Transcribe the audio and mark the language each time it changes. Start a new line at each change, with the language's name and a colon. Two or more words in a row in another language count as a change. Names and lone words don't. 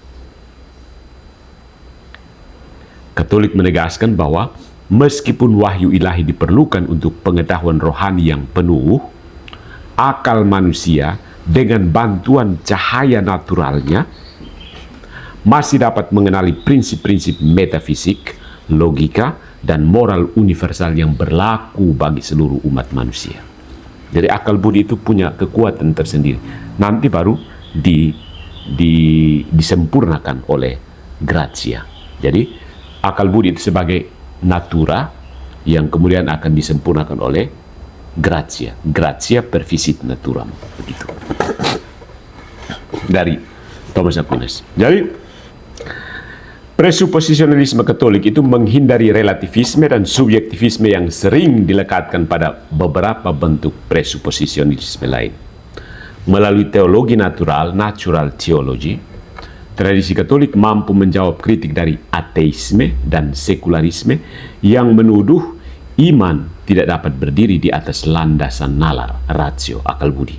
Indonesian: Katolik menegaskan bahwa meskipun wahyu ilahi diperlukan untuk pengetahuan rohani yang penuh, akal manusia dengan bantuan cahaya naturalnya masih dapat mengenali prinsip-prinsip metafisik, logika, dan moral universal yang berlaku bagi seluruh umat manusia. Jadi akal budi itu punya kekuatan tersendiri. Nanti baru disempurnakan oleh gratia. Jadi akal budi itu sebagai natura yang kemudian akan disempurnakan oleh gratia.
Latin: Gratia pervisit naturam.
Indonesian: Begitu. Dari Thomas Aquinas. Jadi presuposisionalisme Katolik itu menghindari relativisme dan subjektivisme yang sering dilekatkan pada beberapa bentuk presuposisionisme lain. Melalui teologi natural,
English: natural theology,
Indonesian: tradisi Katolik mampu menjawab kritik dari ateisme dan sekularisme yang menuduh iman tidak dapat berdiri di atas landasan nalar, ratio, akal budi.